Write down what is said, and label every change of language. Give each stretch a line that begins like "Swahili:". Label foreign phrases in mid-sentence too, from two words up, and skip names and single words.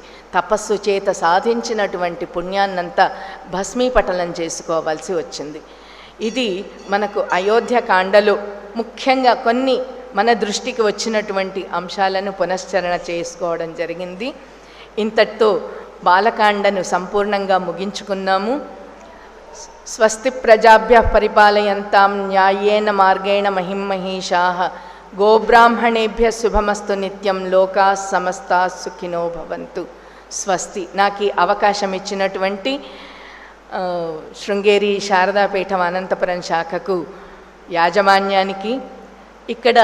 Telugu: తపస్సు చేత సాధించినటువంటి పుణ్యాన్నంతా భస్మీపటలం చేసుకోవాల్సి వచ్చింది. ఇది మనకు అయోధ్యకాండలో ముఖ్యంగా కొన్ని మన దృష్టికి వచ్చినటువంటి అంశాలను పునశ్చరణ చేసుకోవడం జరిగింది. ఇంతటితో బాలకాండను సంపూర్ణంగా ముగించుకున్నాము.
Sanskrit: స్వస్తి ప్రజాభ్య పరిపాలయంతాం న్యాయేన మార్గేణ మహిమహీషాః గోబ్రాహ్మణేభ్య శుభమస్తు నిత్యం లోకా సమస్తా సుఖినో భవంతు. స్వస్తి.
Telugu: నాకు ఈ అవకాశం ఇచ్చినటువంటి శృంగేరి శారదాపీఠం అనంతపురం శాఖకు యాజమాన్యానికి, ఇక్కడ